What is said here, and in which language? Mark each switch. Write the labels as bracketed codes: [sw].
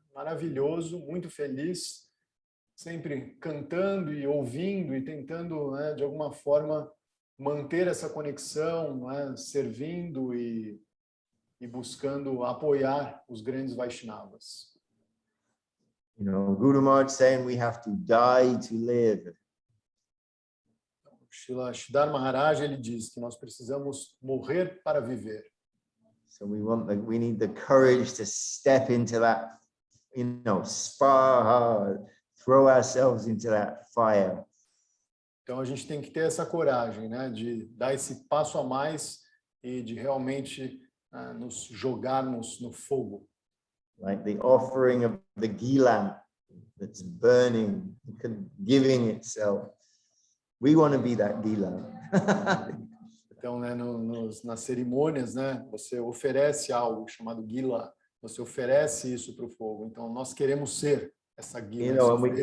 [pt] Maravilhoso, muito feliz, sempre cantando e ouvindo e tentando, né, de alguma forma manter essa conexão, né, servindo e buscando apoiar os grandes Vaishnavas. [en] Guru Maharaj saying we have to die to live. [pt] Sridhar Maharaj, ele diz que nós precisamos morrer para viver. [en] So we need the courage to step into that, spar hard, throw ourselves into that fire. [pt] Então a gente tem que ter essa coragem, né, de dar esse passo a mais e de realmente nos jogarmos no fogo. [en] Like the offering of the ghee lamp that's burning, giving itself. We want to be that ghee lamp. [pt] Então, né, nas cerimônias, né, você oferece algo chamado gila, você oferece isso para o fogo. Então, nós queremos ser essa gila.